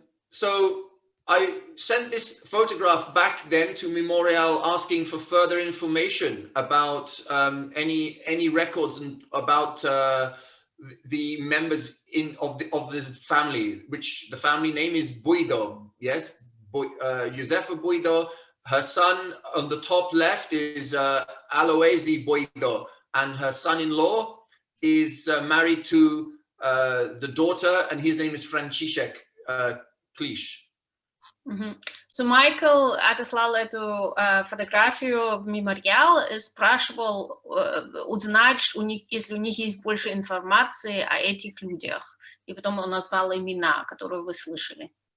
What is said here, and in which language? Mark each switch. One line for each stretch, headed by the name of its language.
English: So I sent this photograph back then to Memorial, asking for further information about any records and about the members of the family, which the family name is Buido.
Russian: Yes, Юзефе Буйдовой.
English: Her son on the top left is Aloisi Buido, and her son-in-law is married to the daughter, and his name is Franciszek Klisz.
Russian: So Майкл отослал эту фотографию в мемориал и спрашивал узнать, если у них есть больше информации о этих людях. И потом он назвал имена, которые вы слышали.